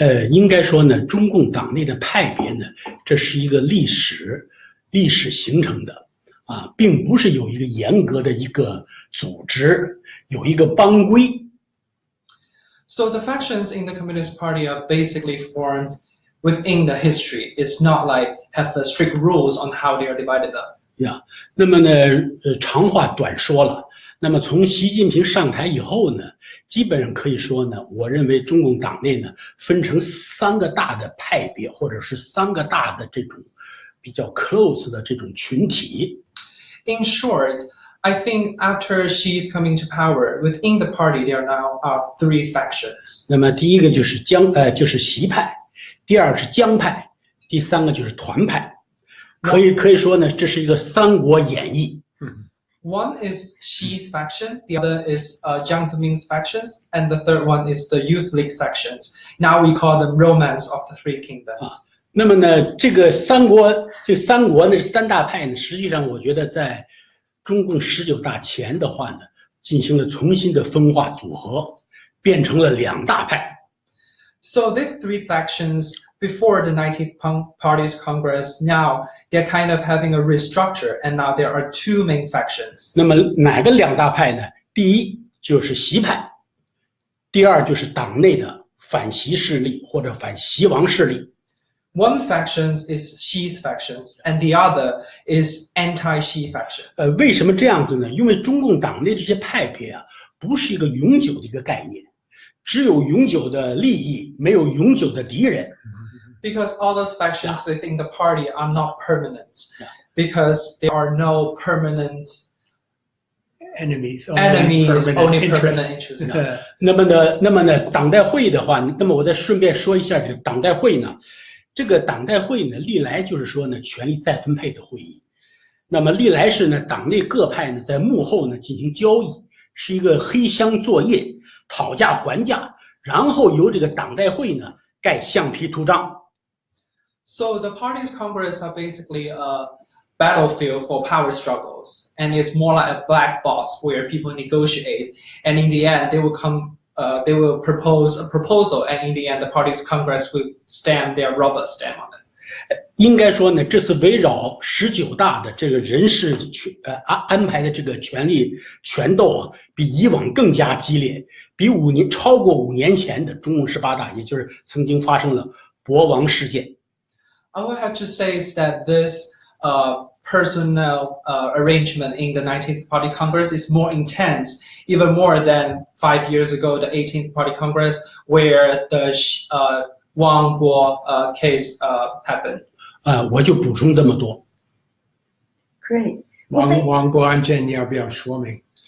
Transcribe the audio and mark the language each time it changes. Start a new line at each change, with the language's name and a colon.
Chinese: 应该说呢，中共党内的派别呢，这是一个历史形成的啊，并不是有一个严格的一个组织，有一个帮规。
English: So the factions in the Communist Party are basically formed within the history. It's not like have strict rules on how they are divided up.
Chinese: Yeah. 那么呢，长话短说了。那么从习近平上台以后呢，基本上可以说呢，我认为中共党内呢分成3个大的派别，或者是3个大的这种比较 close 的这种群体。
English: In short, I think after Xi's coming to power, within the party there now are 3 factions.
Chinese: 那么第一个就是习派。第二是江派，第3个就是团派，可以说呢，这是一个三国演义。
English: One is Xi's faction, the other is Jiang Zemin's factions, and the third one is the Youth League sections. Now we call them Romance of the Three Kingdoms.
Chinese: 那么呢，这三国呢，3大派呢，实际上我觉得在中共19大前的话呢，进行了重新的分化组合，变成了2大派。
English: So these 3 factions before the 19th Party's Congress, now they're kind of having a restructure, and now there are 2 main factions.
Chinese: 那么哪个2大派呢？第一就是习派，第二就是党内的反习势力或者反习王势力。
English: One faction is Xi's factions, and the other is anti-Xi faction.
Chinese: 为什么这样子呢？因为中共党内这些派别啊，不是一个永久的一个概念。只有永久的利益，没有永久的敌人。
English: Because all those factions within the party are not permanent. Because there are no permanent enemies, only permanent interests.
Chinese: 那么呢，党代会的话，那么我再顺便说一下这个党代会呢，这个党代会呢，历来就是说呢，权力再分配的会议。那么历来是呢，党内各派呢在幕后呢进行交易，是一个黑箱作业。讨价还价，然后由这个党代会呢盖橡皮图章。
English: So the party's congress are basically a battlefield for power struggles, and it's more like a black box where people negotiate, and in the end they will propose a proposal, and in the end the party's congress will stamp their rubber stamp on it.
Chinese: 应该说呢，这次围绕19大的这个人事安排的这个权力权斗啊，比以往更加激烈，比超过5年前的中共18大，也就是曾经发生了博王事件。
English: I would have to say is that this personnel arrangement in the 19th Party Congress is more intense, even more than 5 years ago, the 18th Party Congress, where the Wang Bo case happened.
Chinese: 我就补充这么多。
English: Great. Well,
Chinese: 王博案件你要不要说明？